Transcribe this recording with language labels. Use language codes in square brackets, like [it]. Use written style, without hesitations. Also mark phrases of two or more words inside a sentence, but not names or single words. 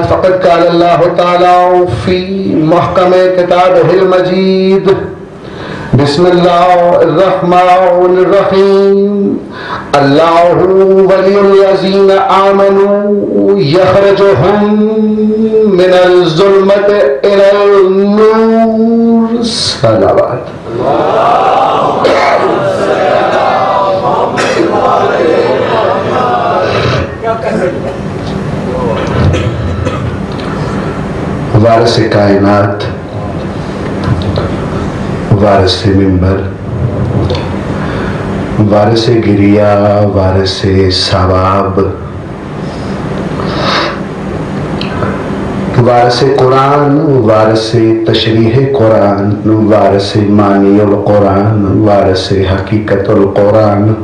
[ar] فقد قال الله تعالى في محكم كتابه المجيد بسم الله الرحمن الرحيم الله ولي الذين آمنوا يخرجهم من الظلمات إلى النور [ur] صلوات وارث کائنات, وارث منبر، وارث گریہ، وارث ثواب، وارث قرآن، وارث تشریح قرآن، وارث [ar] معاني القرآن, [ur] وارث [ar] حقيقة القرآن,